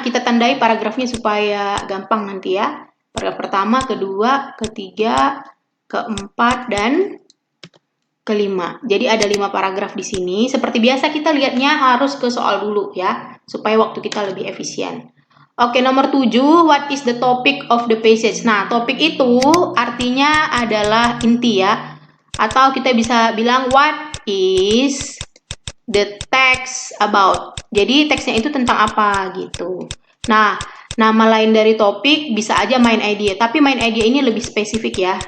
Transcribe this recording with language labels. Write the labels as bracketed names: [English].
[Indonesian] Kita tandai paragrafnya supaya gampang nanti ya. Paragraf pertama, kedua, ketiga, keempat, dan kelima. Jadi ada 5 paragraf di sini. Seperti biasa kita lihatnya harus ke soal dulu ya, supaya waktu kita lebih efisien. Oke, nomor 7, [English] what is the topic of the passage? [Indonesian] Nah, topik itu artinya adalah inti ya. Atau kita bisa bilang [English] what is the text about. [Indonesian] Jadi teksnya itu tentang apa gitu. Nah, nama lain dari topik bisa aja main idea, tapi main idea ini lebih spesifik ya.